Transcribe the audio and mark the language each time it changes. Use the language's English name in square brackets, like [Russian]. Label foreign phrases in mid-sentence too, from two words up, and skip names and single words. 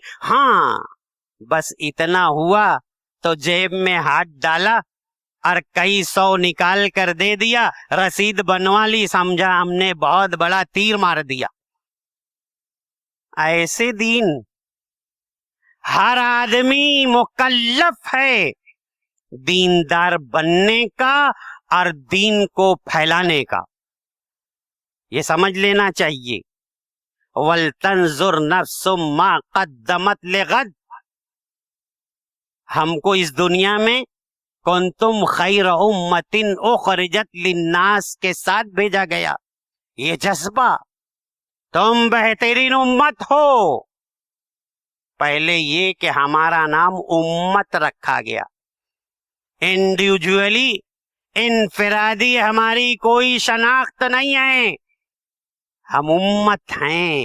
[Hindi] हाँ, बस इतना हुआ तो जेब में हाथ डाला और कई सौ निकाल कर दे दिया, रसीद बनवा ली, समझा हमने बहुत बड़ा तीर मार दिया। ऐसे दीन हर आदमी मुकल्लफ है दीनदार बनने का और दीन को फैलाने का, ये समझ लेना चाहिए। [Arabic] ولتنظر نفس ما قدمت لغد. [Hindi] हमको इस दुनिया में [Arabic] كنتم خير أمة أخرجت للناس [Hindi] के साथ भेजा गया। ये जज्बा, तुम बेहतरीन उम्मत हो। पहले ये कि हमारा नाम उम्मत रखा गया। इंडिविजुअली, इनफिरादी हमारी कोई शनाख्त नहीं है, हम उम्मत हैं।